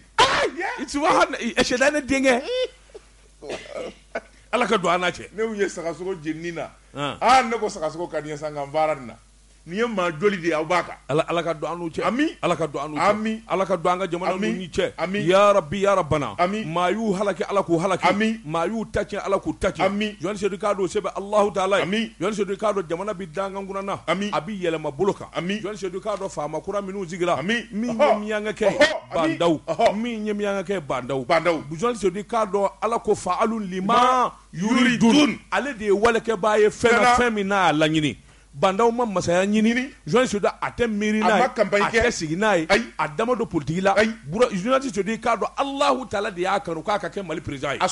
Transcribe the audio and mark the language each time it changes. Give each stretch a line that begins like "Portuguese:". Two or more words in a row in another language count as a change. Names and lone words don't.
Bambara: i ti wa ɛsɛda ne denkɛ ala ka don an n'a cɛ ne y'u ye sagasogo jenini na ne ko sagasogo ka di n ye san nka n baara nin na nin ye maa joli de ye aw b'a kan ala ka don an n'u cɛ ala ka don an n'u cɛ ala ka don an ka jamana n'u cɛ
Arabic: يا ربي يا ربنا
Bambara: maa y'u halaki ala k'u halaki maa y'u ta tiɲɛ ala k'u ta tiɲɛ Joansi Sedou k'a dɔn sɛbɛn
Arabic: الله تعالى
Bambara: ye Joansi Sedou k'a dɔn jamana bi dangan kunna na a bi yɛlɛma bolo kan Joansi Sedou k'a dɔn faama kura minnu sigira min ye miyankɛ kɛ bandaw min ye miyankɛ kɛ bandaw Joansi Sedou k'a dɔn ala ko
Arabic: فعال لما يريد
Bambara: ale de ye walekɛbaa ye fɛn min n'a y'a laɲini bandaw ma masaya ɲini Joansi Sedou a tɛ miiri n'a ye a tɛ sigi n'a ye a dama don politiki la Joansi Sedou k'a dɔn
Arabic: الله تعالى
Bambara: de y'a kanu k'a ka kɛ Mali président ye